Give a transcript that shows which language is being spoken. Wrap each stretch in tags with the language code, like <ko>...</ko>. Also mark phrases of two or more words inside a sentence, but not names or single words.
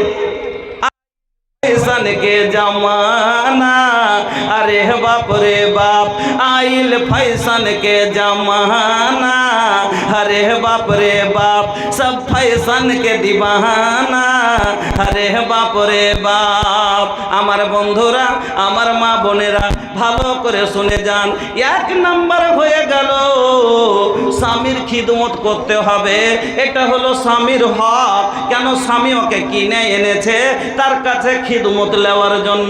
<bho>फैशन के जमाना, अरे बाप रे बाप, आइल फैशन के जमाना, अरे बाप रे बाप, सब फैशन के दीवाना, अरे बाप रे बाप।</bho> <bn>আমার বন্ধুরা, আমার মা বোনেরা, ভালো করে শুনে যান। এক নাম্বার হয়ে গেল স্বামীর খিদমত করতে হবে, এটা হলো স্বামীর হক। কেন? স্বামী ওকে কিনে এনেছে তার কাছে খিদমত নেওয়ার জন্য।</bn>